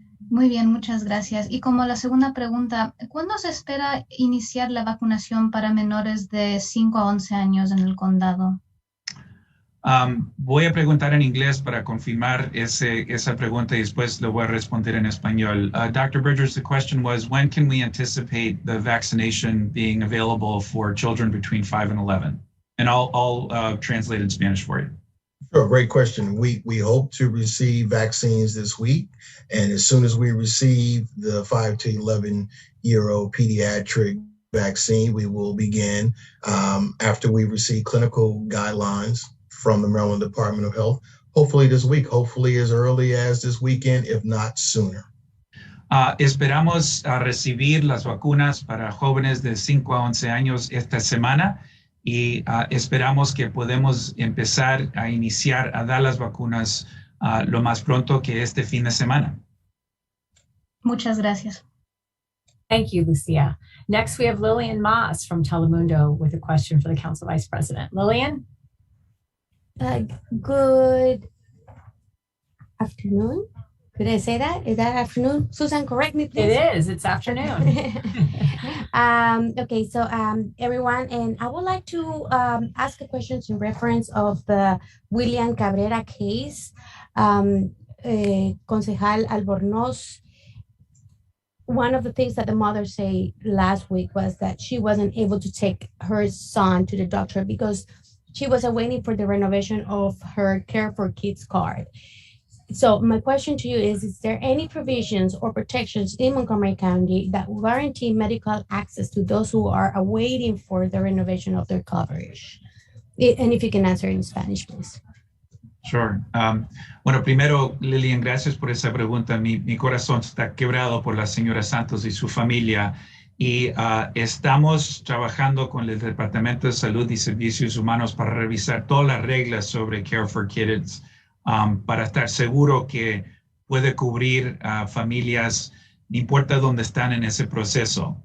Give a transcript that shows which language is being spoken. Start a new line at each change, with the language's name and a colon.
Spanish: Muy bien, muchas gracias. Y como la segunda pregunta, ¿cuándo se espera iniciar la vacunación para menores de 5 a 11 años en el condado? Voy a preguntar en inglés para confirmar esa pregunta y después lo voy a responder en español.
English: Dr. Bridgers, the question was, when can we anticipate the vaccination being available for children between 5 and 11? And I'll translate in Spanish for you. Sure, great question. We hope to receive vaccines this week, and as soon as we receive the 5 to 11-year-old pediatric vaccine, we will begin after we receive clinical guidelines from the Maryland Department of Health, hopefully this week, hopefully as early as this weekend, if not sooner.
Spanish: Esperamos recibir las vacunas para jóvenes de 5 a 11 años esta semana y esperamos que podemos empezar a iniciar a dar las vacunas lo más pronto que este fin de semana. Muchas gracias.
English: Thank you, Lucia. Next, we have Lilian Mass from Telemundo with a question for the Council Vice President. Lilian? Good afternoon. Could I say that? Is that afternoon? Susan, correct me, please. It is. It's afternoon. Okay, so everyone, and I would like to ask a question in reference of the William Cabrera case. Concejal Albornoz, one of the things that the mother said last week was that she wasn't able to take her son to the doctor because she was waiting for the renovation of her Care for Kids card. So my question to you is there any provisions or protections in Montgomery County that guarantee medical access to those who are awaiting for the renovation of their coverage? And if you can answer in Spanish, please. Sure.
Spanish: Bueno, primero, Lilian, gracias por esa pregunta. Mi corazón está quebrado por la señora Santos y su familia. Y estamos trabajando con el Departamento de Salud y Servicios Humanos para revisar todas las reglas sobre Care for Kids para estar seguro que puede cubrir a familias, no importa dónde están en ese proceso.